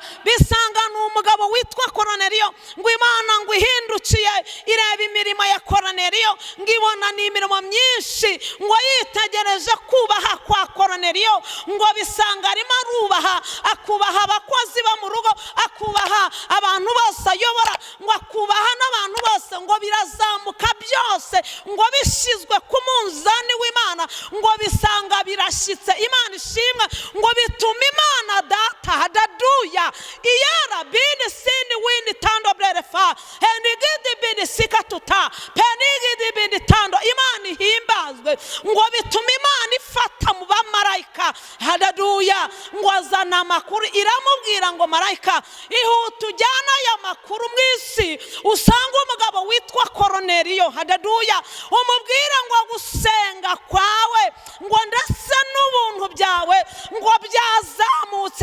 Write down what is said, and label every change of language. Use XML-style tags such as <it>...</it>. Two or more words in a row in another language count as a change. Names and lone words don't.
<rw>Bisanga n'umugabo witwa Korneliyo, ngo Imana ngo ihindukiye ireba imirimo ya Korneliyo, ngo ibona n'imirimo myinshi, ngo yitegereje kubaha kwa Korneliyo, ngo bisanga arimo arubaha, akubaha abakozi bo mu rugo, akubaha abantu bose ayobora, ngo akubaha n'abantu bose, ngo birazamuka byose, ngo bishyizwe ku munzani w'Imana, ngo bisanga birashyitse. Imana ishimwe, ngo bituma Imana data hadaduya iyara bini sini windi tando blerefa henigidi bini sikatuta penigidi bini tando. Imana ihimbazwe, ngo bituma Imana ifata mu bamarayika hadaduya, ngo azana amakuru, iramubwira ngo marayika ihuta ujyana aya makuru mu isi, usanga umugabo witwa Korneliyo hadaduya, umubwira ngo gusenga kwawe ngo ndetse n'ubuntu byawe ngo byazamutse.</rw>